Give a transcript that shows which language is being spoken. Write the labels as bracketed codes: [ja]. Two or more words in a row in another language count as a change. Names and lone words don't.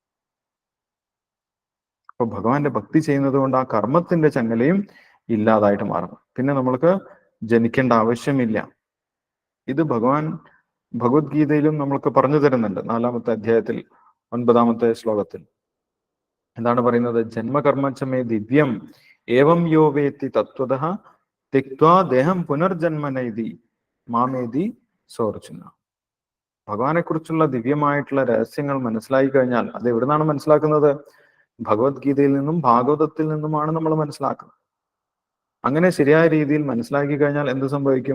[ml] അപ്പൊ ഭഗവാന്റെ ഭക്തി ചെയ്യുന്നത് കൊണ്ട് ആ കർമ്മത്തിന്റെ ചങ്ങലയും ഇല്ലാതായിട്ട് മാറും. പിന്നെ നമ്മൾക്ക് ജനിക്കേണ്ട ആവശ്യമില്ല. ഇത് ഭഗവാൻ ഭഗവത്ഗീതയിലും നമ്മൾക്ക് പറഞ്ഞു തരുന്നുണ്ട്. 4-ാമത്തെ അധ്യായത്തിൽ 9-ാമത്തെ ശ്ലോകത്തിൽ എന്താണ് പറയുന്നത്? [sa] ജന്മകർമ്മച്ചമേ ദിവ്യം ഏവം യോ വേത്തി തത്വതഃ തിക്വാ ദേഹം പുനർജന്മനൈതി മാമേതി സോർജുന. [ml] ഭഗവാനെ കുറിച്ചുള്ള ദിവ്യമായിട്ടുള്ള രഹസ്യങ്ങൾ മനസ്സിലാക്കി കഴിഞ്ഞാൽ, അത് എവിടുന്നാണ് മനസ്സിലാക്കുന്നത്? ഭഗവത്ഗീതയിൽ നിന്നും ഭാഗവതത്തിൽ നിന്നുമാണ് നമ്മൾ മനസ്സിലാക്കുന്നത്. അങ്ങനെ ശരിയായ രീതിയിൽ മനസ്സിലാക്കി കഴിഞ്ഞാൽ എന്ത് സംഭവിക്കും?